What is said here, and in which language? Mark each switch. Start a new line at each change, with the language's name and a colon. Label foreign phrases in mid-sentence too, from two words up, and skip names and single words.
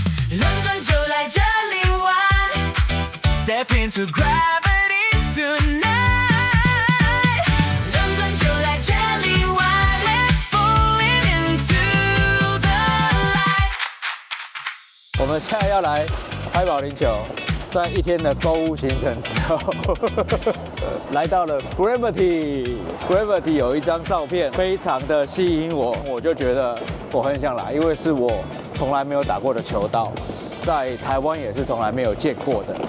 Chinese: 倫敦就來這裡玩 ，
English: Step into gravity tonight。
Chinese: 倫敦就來這裡玩 ，
English: Let's fall into the light。
Chinese: 我們現在要來拍保齡球。在一天的購物行程之後，來到了 Gravity。Gravity 有一張照片非常的吸引我，我就覺得我很想来，因為是我從來沒有打過的球道，在台灣也是從來沒有見過的。